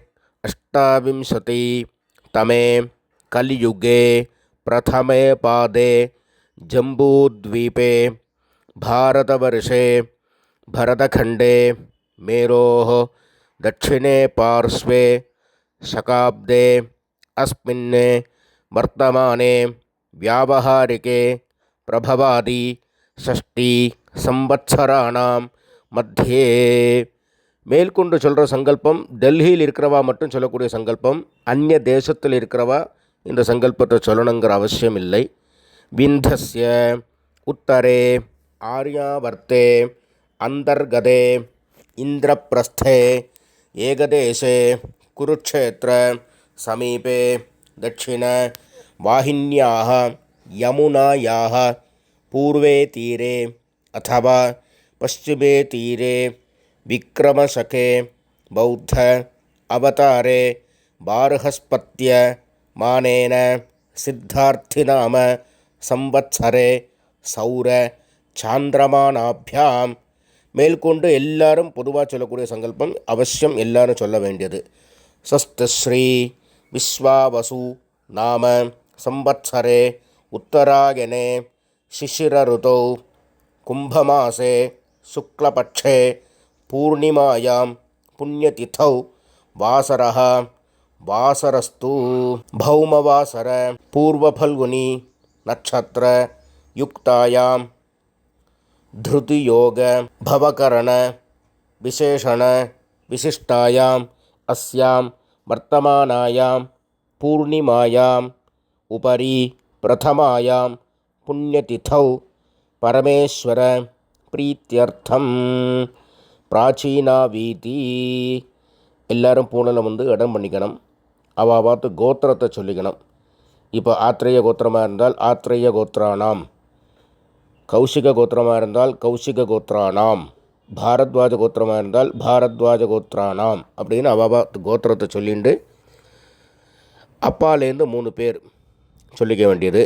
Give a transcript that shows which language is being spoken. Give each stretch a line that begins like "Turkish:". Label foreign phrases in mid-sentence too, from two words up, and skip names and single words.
Sanskrit: 28तमे कलियुगे प्रथमे पादे जम्बूद्वीपे भारतवर्षे भरतखण्डे मेरोः दक्षिणे पार्श्वे शकाब्दे अस्मिन् वर्तमाने व्यावहारिके प्रभवादि षष्ठी संवत्सराणाम மத்தியே.
Tamil: மேற்கொண்டு சொல்கிற சங்கல்பம் டெல்லியில் இருக்கிறவா மட்டும் சொல்லக்கூடிய சங்கல்பம். அந்நிய தேசத்தில் இருக்கிறவா இந்த சங்கல்பத்தை சொல்லணுங்கிற அவசியம் இல்லை.
Sanskrit: विन्ध्यस्य उत्तरे आर्यावर्ते अन्तर्गते इन्द्रप्रस्थे एकदेशे कुरुक्षेत्र समीपे दक्षिण वाहिन्याः यमुनायाः पूर्वे तीरे अथवा पश्चिमे तीरे विक्रमशके बौद्ध अवतारे बार्हस्पत्य मानेन सिद्धार्थिनाम संवत्सरे सौर சாந்திரமானாபியாம்.
Tamil: மேற்கொண்டு எல்லாரும் பொதுவாக சொல்லக்கூடிய சங்கல்பம் அவசியம் எல்லாரும் சொல்ல வேண்டியது.
Sanskrit: स्वस्तिश्री विश्वावसु नाम संवत्सरे उत्तरायणे शिशिर ऋतौ कुंभमासे शुक्लपक्षे पूर्णिमायां पुण्यतिथौ वासरः वासरस्तु भौमवासर पूर्वफल्गुनी नक्षत्र युक्तायां धृतियोग भवकरण विशेषण विशिष्टायाम् अस्यां वर्तमानायां पूर्णिमायाम् उपरि प्रथमायां पुण्यतिथौ परमेश्वर प्रीत्यर्थम प्राचीनावीति
Tamil: எல்லாரும் பூனலை வந்து இடம் பண்ணிக்கணும். அவள் பார்த்து கோத்திரத்தை சொல்லிக்கணும். இப்போ ஆத்ரேய கோத்திரமாக இருந்தால்
Sanskrit: आत्रेय गोत्राणाम्,
Tamil: கௌஷிக கோத்திரமாக இருந்தால்
Sanskrit: कौशिक गोत्राणाम्,
Tamil: பாரத்வாஜ கோத்திரமாக இருந்தால்
Sanskrit: भारद्वाज गोत्राणाम्
Tamil: அப்படின்னு அவள் கோத்திரத்தை சொல்லிண்டு அப்பாலேருந்து 3 பேர் சொல்லிக்க வேண்டியது.